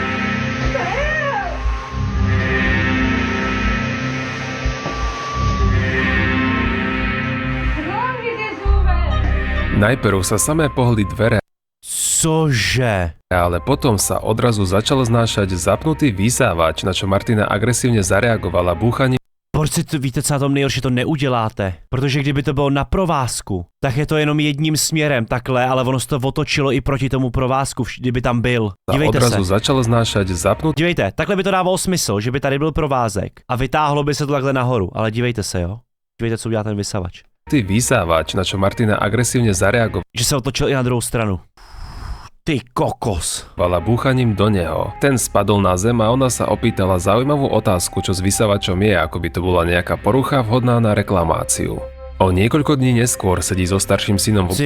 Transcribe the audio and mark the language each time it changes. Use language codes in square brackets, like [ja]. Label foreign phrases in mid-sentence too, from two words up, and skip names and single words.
[sk] Najprv sa samé pohli dvere, [cs] Cože? [sk] ale potom sa odrazu začal znášať zapnutý vysávač, na čo Martina agresívne zareagovala búchaním [cs] Borci, víte, co na tom nejhorší, to neuděláte. Protože kdyby to bylo na provázku, tak je to jenom jedním směrem takhle, ale ono se to otočilo i proti tomu provázku, kdyby tam byl. [sk] A [cs] Dívejte [sk] odrazu [cs] se. [sk] začal znášať zapnutý [cs] Dívejte, takhle by to dávalo smysl, že by tady byl provázek a vytáhlo by se to takhle nahoru, ale dívejte se, jo. Dívejte, co udělá ten vysavač. [sk] vysávač, na čo Martina agresívne zareagovala [cs] Že se otočil i na druhou stranu. Ty kokos. [sk] búchaním do neho. Ten spadol na zem a ona sa opýtala zaujímavú otázku, čo s vysávačom je, ako by to bola nejaká porucha vhodná na reklamáciu. O niekoľko dní neskôr sedí so starším synom v